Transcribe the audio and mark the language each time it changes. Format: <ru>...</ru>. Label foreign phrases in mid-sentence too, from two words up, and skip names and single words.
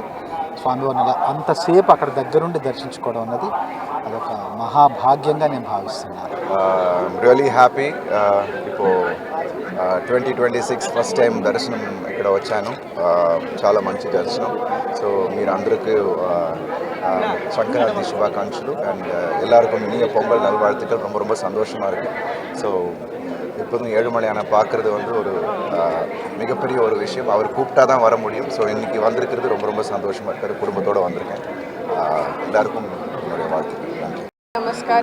<te>స్వామివారిని అలా అంతసేపు అక్కడ దగ్గరుండి దర్శించుకోవడం అన్నది అదొక మహాభాగ్యంగా నేను భావిస్తున్నాను.</te> <en>really happy.</en> <te>ఇప్పుడు 2026</te> <en>first time</en> <te>దర్శనం ఇక్కడ వచ్చాను. చాలా మంచి దర్శనం. సో మీరు అందరికీ సంక్రాంతి శుభాకాంక్షలు.</te> <ta>அண்ட் எல்லாருக்கும் இனிய பொங்கல் நல்வாழ்த்துக்கள். ரொம்ப ரொம்ப சந்தோஷமாக இருக்குது. ஸோ எப்போதும் 7 மணி ஆனால் பார்க்குறது ஒரு மிகப்பெரிய ஒரு விஷயம். அவர் கூப்பிட்டா தான் வர முடியும். ஸோ இன்றைக்கி வந்திருக்கிறது ரொம்ப ரொம்ப சந்தோஷமாக இருக்குது. குடும்பத்தோடு வந்திருக்கேன். எல்லாருக்கும் என்னுடைய வாழ்த்துக்கள். நன்றி.</ta>